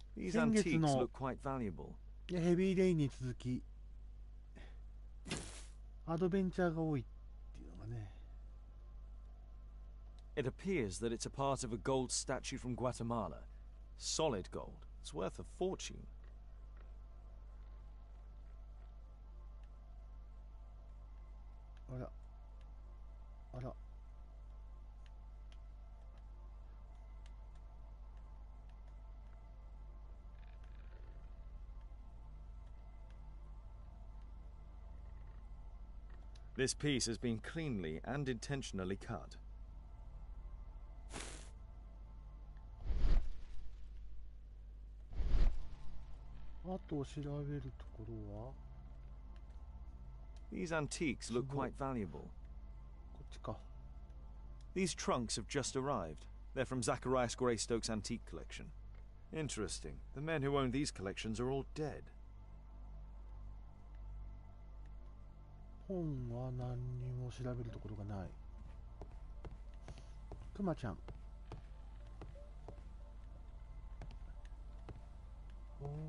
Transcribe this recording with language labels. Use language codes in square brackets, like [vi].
[ja] 先月のヘビーレインに続きアドベンチャーが多いっていうのがね。 [en] It appears that it's a part of a gold statue from Guatemala. Solid gold. It's worth a fortune. [ja] あら。あら。 [en] This piece has been cleanly and intentionally cut. [ja] あと調べるところは [en] These antiques look quite valuable. [ja] こっちか。 [en] These trunks have just arrived. They're from Zacharias Greystoke's antique collection. Interesting. The men who own these collections are all dead. [ja] 本は何にも調べるところがない。くまちゃん。おー。